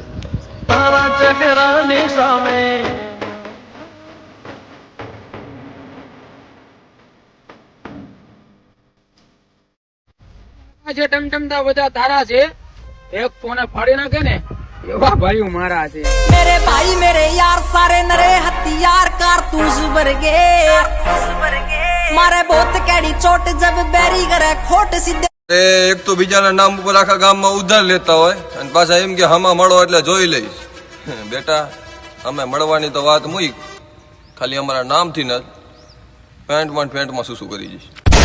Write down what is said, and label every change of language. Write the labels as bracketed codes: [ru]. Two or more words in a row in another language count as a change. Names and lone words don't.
[gu] તારા ચહેરાની સામે જે ટમટમતા બધા તારા છે, એક ફોને ફાડી નાખે ને એવા ભાઈઓ મારા છે. [pa] ਮੇਰੇ ਭਾਈ ਮੇਰੇ ਯਾਰ ਸਾਰੇ ਨਰੇ ਹਥਿਆਰ ਕਾਰਤੂਸ ਵਰਗੇ ਮਾਰੇ ਬਹੁਤ ਕੈਡੀ ਚੋਟ ਜਬ ਬੈਰੀ ਕਰੇ ਖੋਟ ਸੀਧੇ. [gu] એક તો બીજાના નામ ઉપર આખા ગામમાં ઉધાર લેતા હોય અને પાછા એમ કે હમા મળો એટલે જોઈ લઈશ. બેટા, અમે મળવાની તો વાત મૂક, ખાલી અમારા નામથી ન પેન્ટમાં સુસુ કરી જઈશ.